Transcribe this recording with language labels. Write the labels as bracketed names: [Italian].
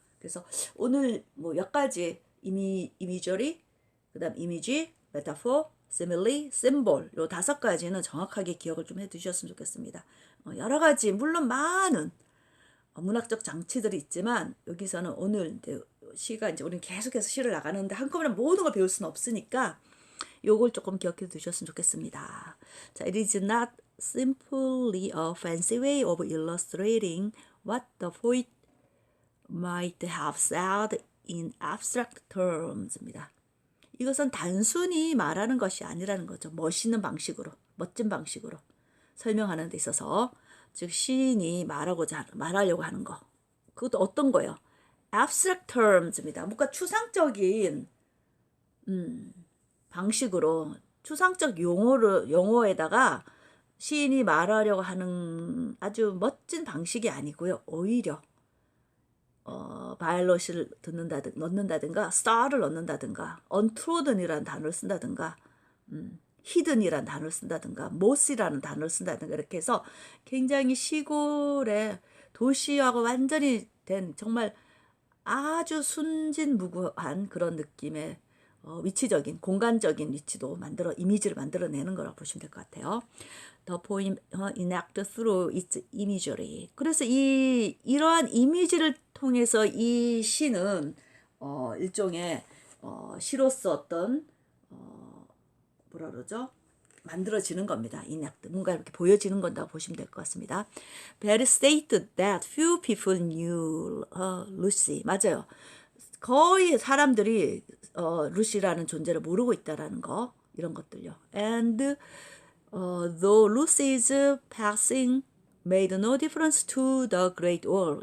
[Korean] 그래서 오늘 뭐 몇 가지 이미저리, 그 다음 이미지, 메타포, 시밀리, 심볼 요 5가지는 정확하게 기억을 좀 해두셨으면 좋겠습니다. 여러 가지 물론 많은 문학적 장치들이 있지만 여기서는 오늘 이제 시가 이제 우리는 계속해서 시를 나가는데 한꺼번에 모든 걸 배울 수는 없으니까 요걸 조금 기억해 두셨으면 좋겠습니다. [English] 자, it is not simply a fancy way of illustrating what the poet might have said in abstract terms입니다. [Korean] 이것은 단순히 말하는 것이 아니라는 거죠. 멋있는 방식으로, 멋진 방식으로 설명하는 데 있어서, 즉 시인이 말하려고 하는 거. 그것도 어떤 거예요? [English] abstract terms입니다. [Korean] 뭔가 추상적인 방식으로, 추상적 용어에다가 시인이 말하려고 하는 아주 멋진 방식이 아니고요. 오히려 바이올렛을 넣는다든가 star를 넣는다든가 untrodden이라는 단어를 쓴다든가 hidden이라는 단어를 쓴다든가 moss이라는 단어를 쓴다든가 이렇게 해서 굉장히 시골의 도시하고 완전히 된 정말 아주 순진무구한 그런 느낌의 위치적인 공간적인 위치도 이미지를 만들어내는 거라고 보시면 될 것 같아요. [English] The poem enact through its imagery. [Korean] 그래서 이러한 이미지를 통해서 이 시는 일종의 시로서 어떤 뭐라 그러죠? 만들어지는 겁니다. enact. 뭔가 이렇게 보여지는 건다고 보시면 될 것 같습니다. [English] Barry stated that few people knew Lucy. [Korean] 맞아요. 거의 사람들이 루시라는 존재를 모르고 있다라는 거, 이런 것들요. [English] And Though Lucy's passing made no difference to the Great War.